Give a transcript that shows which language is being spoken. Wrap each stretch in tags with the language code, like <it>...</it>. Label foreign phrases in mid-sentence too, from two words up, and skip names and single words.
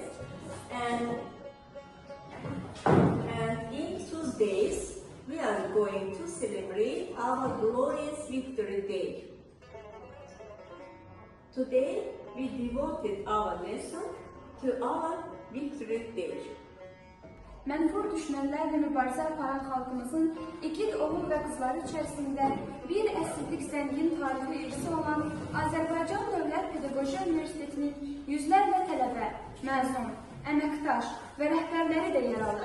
<en>And in 2 days we are going to celebrate our glorious victory day. Today we devoted our lesson to our victory day.</en> <az>Mənfur düşmənlərlə mübarizə aparan xalqımızın igid oğul və qızları içərisində bir əsrlik zəngin tarixi irsi olan Azərbaycan Dövlət Pedaqoji Universitetinin yüzlərlə tələbə, məzun, əməkdaş və rəhbərləri də yer alır.</az>